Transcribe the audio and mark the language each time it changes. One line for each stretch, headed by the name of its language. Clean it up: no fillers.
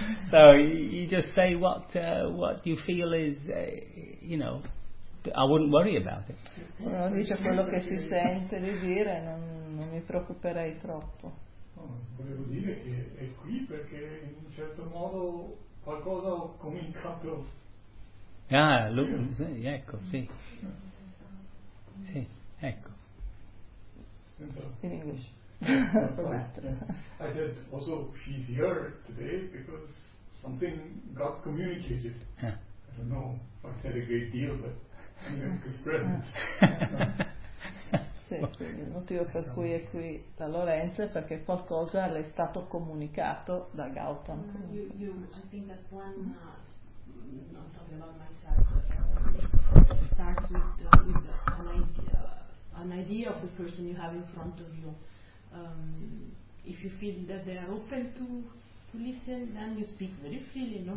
English: So you just say what you feel is, you know, I wouldn't worry about it.
Italian: Dice quello che si sente di dire, non mi preoccuperei troppo. Volevo dire che è qui perché in un certo modo qualcosa ho cominciato. Ah, sì, ecco, sì. Sì, ecco.
English: In English. I said also she's here today because something got communicated. Yeah. I don't know if I said a great deal, but anyway, because friends.
Italian: Sì, il motivo per cui è qui da Lorenzo è perché qualcosa le è stato comunicato da Gautam.
English: I think that I'm talking about myself, but starts with an idea of the person you have in front of you. If you feel that they are open to listen, then you speak very freely, no